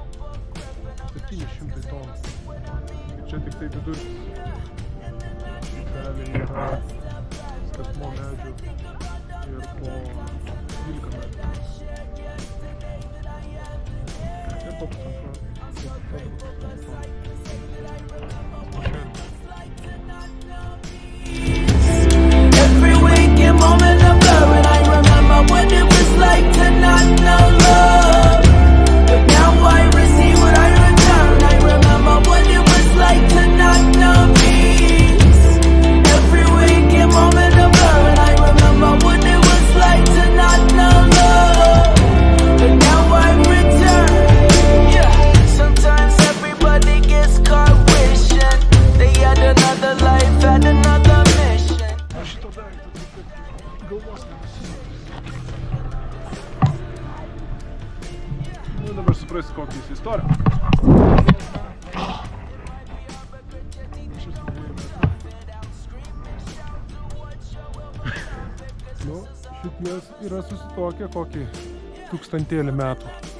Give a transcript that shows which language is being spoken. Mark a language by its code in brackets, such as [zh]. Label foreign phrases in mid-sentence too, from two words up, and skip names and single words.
[lt] 700 tonų. Ir čia tik tai vidurkis. Realiai yra stasmo medžių ir po 12 metrų. Čia po pusantro. [en] Every waking moment of love, and I remember what it was like to not know love. But now I receive what I return. I remember what it was like to not know peace. Every waking moment of love, and I remember what it was like to not know love. But now I return. Yeah. Sometimes everybody gets caught wishing they had another life, had another mission. [lt] Šito daikto taip kaip galvos nenusisimtis. Nu, dabar suprasti, kokia jis istorija. Nu, šities yra susitokę kokį 1000 metų.